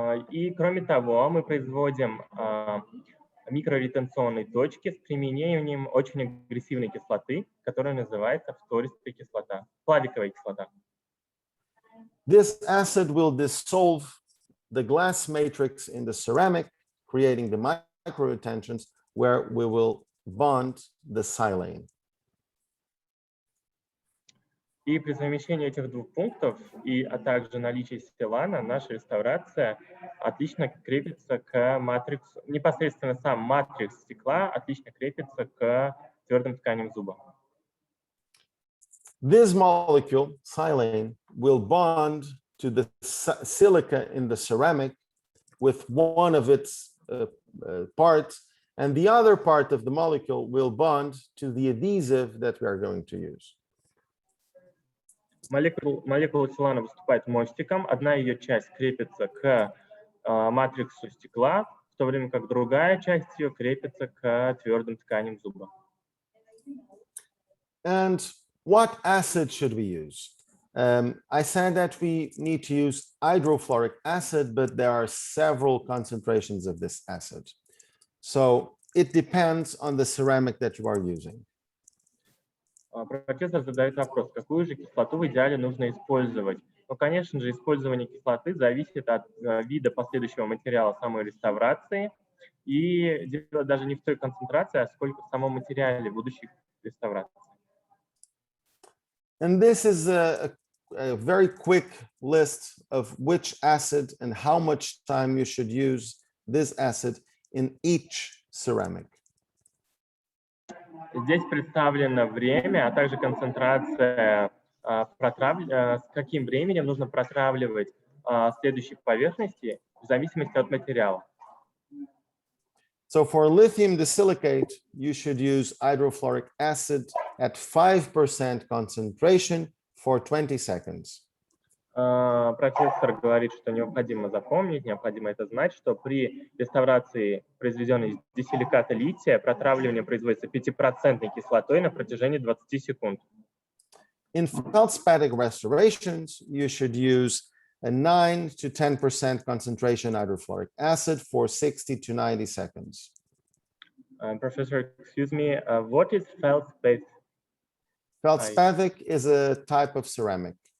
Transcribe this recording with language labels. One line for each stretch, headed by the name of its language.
Russian: И кроме того, мы производим микроретенционные точки с применением очень агрессивной кислоты, которая называется фтористая кислота, флавиковая кислота.
English: This acid will dissolve the glass matrix in the ceramic, creating the micro retentions where we will bond the silane.
Russian: И при совмещении этих двух пунктов, а также наличии селана, наша реставрация отлично крепится к матриксу, непосредственно сам матрикс стекла отлично крепится к твердым тканям зуба.
English: This molecule, silane, will bond to the silica in the ceramic with one of its parts, and the other part of the molecule will bond to the adhesive that we are going to use.
Russian: Молекула селана выступает мостиком, одна ее часть крепится к матриксу стекла, в то время как другая часть ее крепится к твердым тканям зуба.
English: And what acid should we use? I said that we need to use hydrofluoric acid, but there are several concentrations of this acid. So it depends on the ceramic that you are using.
Russian: Профессор задает вопрос, какую же кислоту в идеале нужно использовать? Ну, конечно же, использование кислоты зависит от вида последующего материала самой реставрации, и дело даже не в той концентрации, а сколько в самом материале будущих реставраций.
English: And this is a very quick list of which acid and how much time you should use this acid in each ceramic.
Russian: Здесь представлено время, а также концентрация, с каким временем нужно протравливать следующие поверхности в зависимости от материала.
English: So for lithium disilicate, you should use hydrofluoric acid at 5% concentration for 20 seconds.
Russian: Профессор говорит, что необходимо запомнить, необходимо это знать, что при реставрации, произведенной из дисиликата лития, протравливание производится 5% кислотой на протяжении 20 секунд.
English: In feldspathic restorations, you should use a 9 to 10% concentration hydrofluoric acid for 60 to 90 seconds. Professor, excuse me, what is feldspathic? Feldspathic is a type of ceramic.